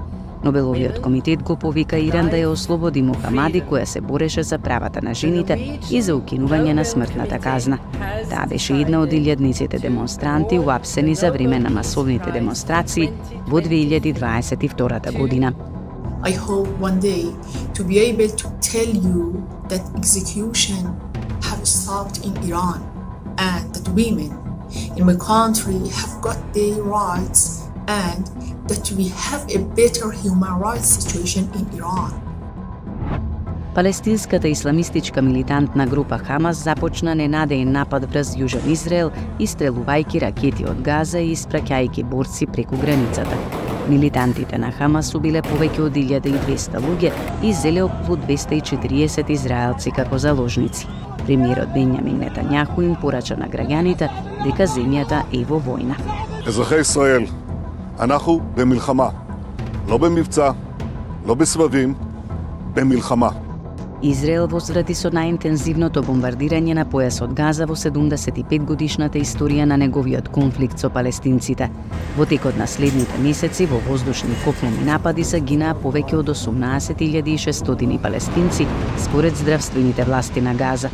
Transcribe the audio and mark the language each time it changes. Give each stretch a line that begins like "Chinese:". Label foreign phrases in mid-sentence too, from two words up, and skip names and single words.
Macedonian: Нобеловиот комитет го повика Иран да ја ослободи Мохамади, која се бореше за правата на жените и за укинување на смртната казна. Таа беше една од илјадниците демонстранти уапсени за време на масовните демонстрации во 2022 година.
English: I hope one day to be able to tell you that execution have stopped in Iran and that women in my country have got their rights and that we have a better human rights situation in Iran.
Macedonian: Палестинската исламистичка милитантна група Хамас започна ненадеен напад врз Јужен Израел, истрелувајќи ракети од Газа и испраќајќи борци преку границата. Милитантите на Хамас убиле повеќе од 1200 луѓе и зеле околу 240 израелци како заложници. Премиерот Бенјамин Нетањаху им порача на граѓаните дека земјата е во војна.
Hebrew: אזרחי ישראל, אנחנו במלחמה, לא במבצע, לא בסבבים, במלחמה.
Macedonian: Израел возврати со најинтензивното бомбардирање на појасот Газа во 75-годишната историја на неговиот конфликт со палестинците. Во текот на следните месеци во воздушни и коплени напади загинаа повеќе од 18.600 палестинци, според здравствените власти на Газа.